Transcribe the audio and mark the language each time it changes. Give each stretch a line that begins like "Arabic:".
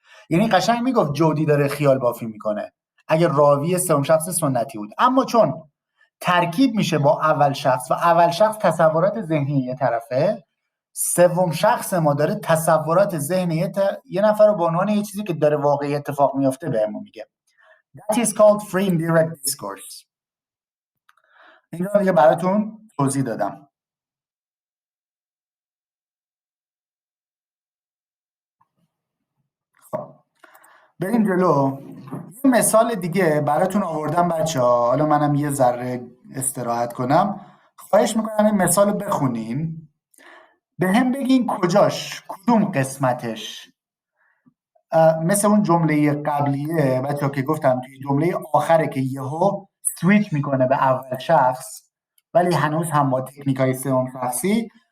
Persian: یعنی قشنگ میگفت جودی داره خیال بافی میکنه اگه راوی سوم شخص سنتی بود. اما چون ترکیب میشه با اول شخص و اول شخص تصورات ذهنی یه طرفه، سوم شخص ما داره تصورات ذهنی یه نفر رو به عنوان یه چیزی که داره واقعی اتفاق میفته بهمون میگه.
English: That is called free indirect discourse.
Persian: این رو دیگه براتون توضیح دادم. خب بریم جلو. یه مثال دیگه براتون آوردم بچه‌ها. حالا منم یه ذره استراحت کنم. خواهش میکنم این مثال رو بخونین، به هم بگین کجاش، کدوم قسمتش مثل اون جمله قبلیه بچه‌ها که گفتم توی جمله آخره که یهو سویچ میکنه به اول شخص ولی هنوز هم با تکنیکای سوم شخصی.